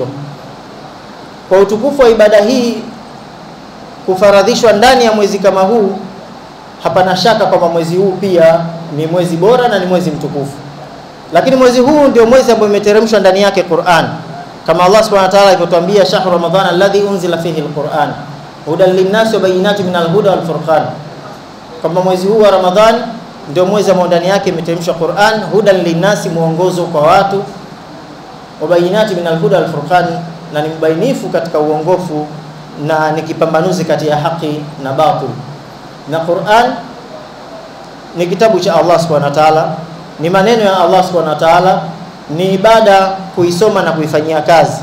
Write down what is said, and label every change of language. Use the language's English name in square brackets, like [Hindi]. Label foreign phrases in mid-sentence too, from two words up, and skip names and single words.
[Swahili] Kwa utukufu wa ibada hii kufaradhishwa ndani ya mwezi kama huu, hapana shaka kwamba mwezi huu pia ni mwezi bora na ni mwezi mtukufu. Lakini mwezi huu ndio mwezi ambao imeteremshwa ndani yake Qur'an, kama Allah [Arabic] سبحانه وتعالى [Swahili] alivyotuambia, [Arabic] شهر رمضان الذي أنزل فيه القرآن هدى للناس وبينات من الهدى والفرقان, [Swahili] kama mwezi huu wa Ramadhan ndio mwezi ambao ndani yake imeteremshwa Qur'an, [Arabic] هدى للناس, [Swahili] muongozo kwa watu, [Arabic] وبينات من الهدى والفرقان, [Swahili] na ni mbainifu katika uongofu na ni kipambanuzi kati ya haki na batil. Na Qur'an ni kitabu cha Allah [Arabic] سبحانه وتعالى, [Swahili] ni maneno ya Allah [Arabic] سبحانه وتعالى, [Swahili] ni ibada kuisoma na kuifanyia kazi.